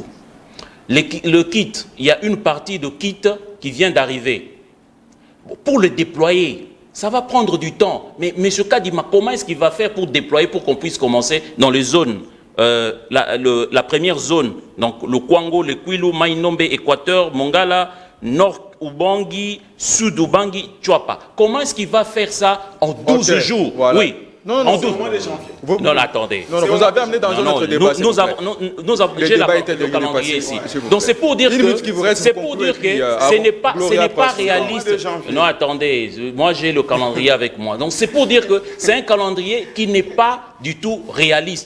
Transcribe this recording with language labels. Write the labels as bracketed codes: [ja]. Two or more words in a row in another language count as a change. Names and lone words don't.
[fr] Le kit, il y a une partie de kit qui vient d'arriver. Pour le déployer, ça va prendre du temps. Mais M. Kadima, comment est-ce qu'il va faire pour déployer, pour qu'on puisse commencer dans les zones la première zone, donc le Kwango, le Kwilu, Mainombe, Équateur, Mongala, Nord Ubangi, Sud Ubangi, Tchouapa. Comment est-ce qu'il va faire ça en 12 Ok, jours? voilà. Oui. Non, en non, 12 mois de janvier. Non, attendez. Non, vous avez amené dans un autre débat. s'il vous plaît. J'ai débat le calendrier passé, ici. s'il vous Donc plaît. c'est pour dire Une minute qui vous que reste, c'est vous pour concluez, dire puis, que avant, ce n'est pas Gloria passe. Mois réaliste. de janvier. Non, attendez. Moi j'ai le calendrier avec moi. Donc c'est pour dire que c'est un calendrier qui n'est pas du tout réaliste.